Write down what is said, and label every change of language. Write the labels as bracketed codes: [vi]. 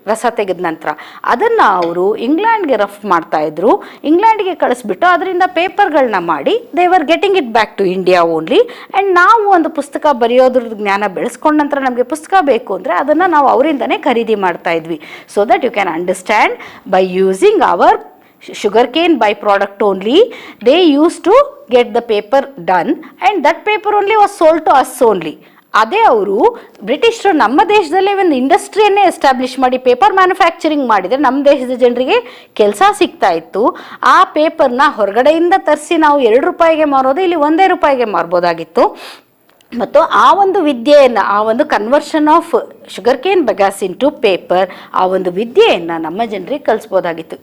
[kn] ರಸ ತೆಗೆದ ನಂತರ ಅದನ್ನು ಅವರು ಇಂಗ್ಲೆಂಡ್ಗೆ ರಫ್ ಮಾಡ್ತಾ ಇದ್ರು. ಇಂಗ್ಲೆಂಡ್ಗೆ ಕಳಿಸ್ಬಿಟ್ಟು ಅದರಿಂದ ಪೇಪರ್ಗಳನ್ನ ಮಾಡಿ [en] They were getting it back to India only. [kn] And ನಾವು ಒಂದು ಪುಸ್ತಕ ಬರೆಯೋದ್ರ ಜ್ಞಾನ ಬೆಳೆಸ್ಕೊಂಡ ನಂತರ ನಮಗೆ ಪುಸ್ತಕ ಬೇಕು ಅಂದರೆ ಅದನ್ನು ನಾವು ಅವರಿಂದನೇ ಖರೀದಿ ಮಾಡ್ತಾ ಇದ್ವಿ. [en] So that you can understand, by using our sugarcane byproduct only, they used to get the paper done and that paper only was sold to us only. [kn] ಅದೇ ಅವರು ಬ್ರಿಟಿಷರು ನಮ್ಮ ದೇಶದಲ್ಲೇ ಒಂದು ಇಂಡಸ್ಟ್ರಿಯನ್ನೇ ಎಸ್ಟಾಬ್ಲಿಷ್ ಮಾಡಿ ಪೇಪರ್ ಮ್ಯಾನುಫ್ಯಾಕ್ಚರಿಂಗ್ ಮಾಡಿದರೆ ನಮ್ಮ ದೇಶದ ಜನರಿಗೆ ಕೆಲಸ ಸಿಗ್ತಾ ಇತ್ತು. ಆ ಪೇಪರ್ನ ಹೊರಗಡೆಯಿಂದ ತರಿಸಿ ನಾವು 2 ರೂಪಾಯಿಗೆ ಮಾರೋದು ಇಲ್ಲಿ 1 ರೂಪಾಯಿಗೆ ಮಾರ್ಬೋದಾಗಿತ್ತು. ಮತ್ತು ಆ ಒಂದು ವಿದ್ಯೆಯನ್ನು, ಆ ಒಂದು [en] conversion of sugarcane bagasse into paper, [kn] ಆ ಒಂದು ವಿದ್ಯೆಯನ್ನು ನಮ್ಮ ಜನರಿಗೆ ಕಲಿಸ್ಬೋದಾಗಿತ್ತು.